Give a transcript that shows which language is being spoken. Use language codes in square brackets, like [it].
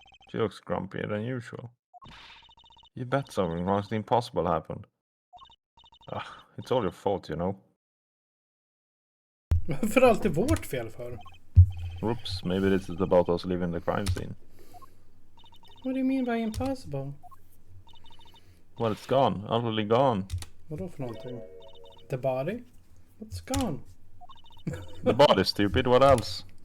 [en] She looks grumpier than usual. You bet something wrong. The impossible happened. Ah, it's all your fault, you know. [sv] Varför är det alltid vårt fel för? [en] Oops, maybe this is about us leaving the crime scene. What do you mean by impossible? Well, it's gone. Utterly gone. [sv] Vadå för någonting? [en] The body? What's gone? The body, stupid. What else?